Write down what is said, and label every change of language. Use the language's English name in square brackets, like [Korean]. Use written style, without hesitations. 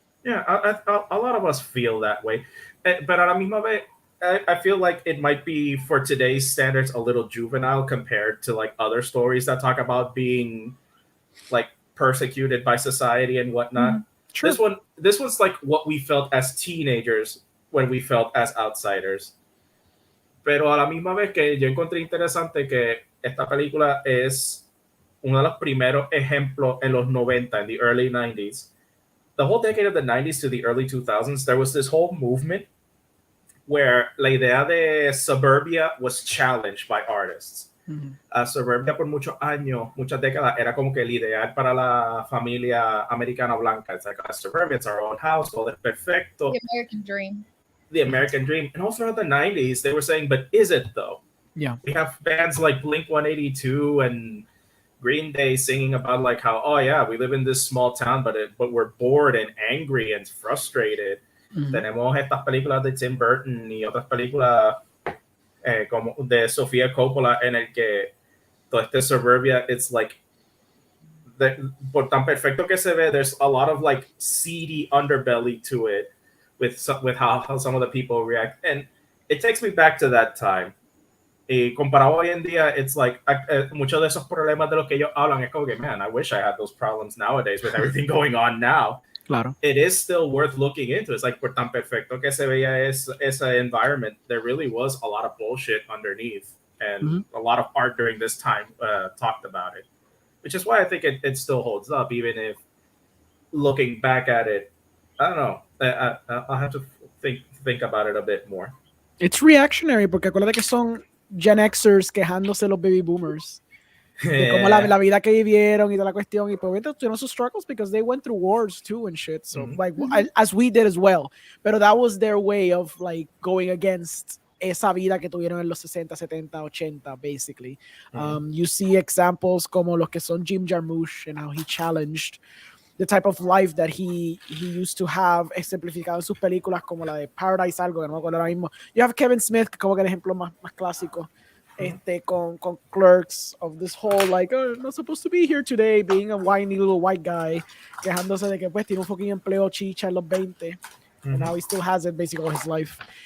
[English] Yeah, a lot of us feel that way. But [Spanish] a la misma vez, [English] I feel like it might be, for today's standards, a little juvenile compared to like other stories that talk about being like persecuted by society and whatnot. True. This was like what we felt as teenagers when we felt as outsiders. [Spanish] Pero a la misma vez que yo encontré interesante que esta película es uno de los primeros ejemplos en los 90, [English] in the early 90s. The whole decade of the 90s to the early 2000s, there was this whole movement where [Spanish] la idea de suburbia [English] was challenged by artists. [Spanish] Suburbia por muchos años, muchas décadas, era como que el ideal para la familia americana blanca. [English] It's like a suburbia, it's our own house, [Spanish] todo es perfecto. [English] The American dream. The American dream. And all throughout the 90s, they were saying, but is it though? Yeah. We have bands like Blink-182 and Green Day singing about like how, oh yeah, we live in this small town, but we're bored and angry and frustrated. [Spanish] Tenemos estas películas de Tim Burton y otras películas como de Sofía Coppola en el que todo este suburbia, [English] it's like, [Spanish] por tan perfecto que se ve, [English] there's a lot of like seedy underbelly to it with how some of the people react. And it takes me back to that time. [Spanish] Y comparado hoy en día, [English] it's like [Spanish] muchos de esos problemas de los que ellos hablan es como que, [English] man, I wish I had those problems nowadays with everything going on now. [Spanish] Claro. [English] it is still worth looking into. It's like [Spanish] por tan perfecto que se veía esa [English] environment, there really was a lot of bullshit underneath, and a lot of art during this time talked about it, which is why I think it still holds up, even if looking back at it, I don't know. I'll have to think about it a bit more. It's reactionary [Spanish] porque acuérdate que son Gen Xers quejándose de los baby boomers. De cómo la vida que vivieron y toda la cuestión. Y pues obviamente tuvieron sus [English] struggles because they went through wars too and shit. So like as we did as well. [Spanish] Pero [English] that was their way of like going against [Spanish] esa vida que tuvieron en los 60, 70, 80 [English] basically. You see examples [Spanish] como los que son Jim Jarmusch [English] and how he challenged the type of life that he used to have, [Spanish] exemplificado en sus películas como la de Paradise algo, que no me acuerdo ahora mismo. [English] You have Kevin Smith, [Spanish] que como que el ejemplo más clásico, con [English] Clerks, of this whole like, oh, not supposed to be here today, being a whiny little white guy, [Spanish] quejándose de que pues tiene un fucking empleo chicha en los 20, [English] and now he still has it basically all his life.